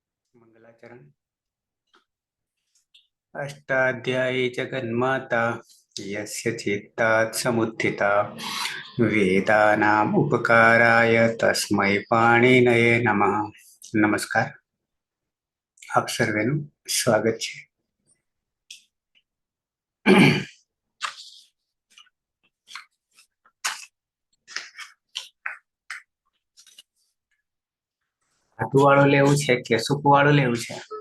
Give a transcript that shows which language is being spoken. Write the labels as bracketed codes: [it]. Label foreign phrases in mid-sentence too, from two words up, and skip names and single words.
[sa] मंगलाचरण। अष्टाध्यायी जगन्माता यस्य चित्तात् समुत्थिता वेदानाम् उपकाराय तस्मै पाणिनये नमः। [hi] नमस्कार, [gu] આપ સર્વેનું સ્વાગત છે। ધાતુ વાળું લેવું છે કે સૂકું વાળું લેવું છે?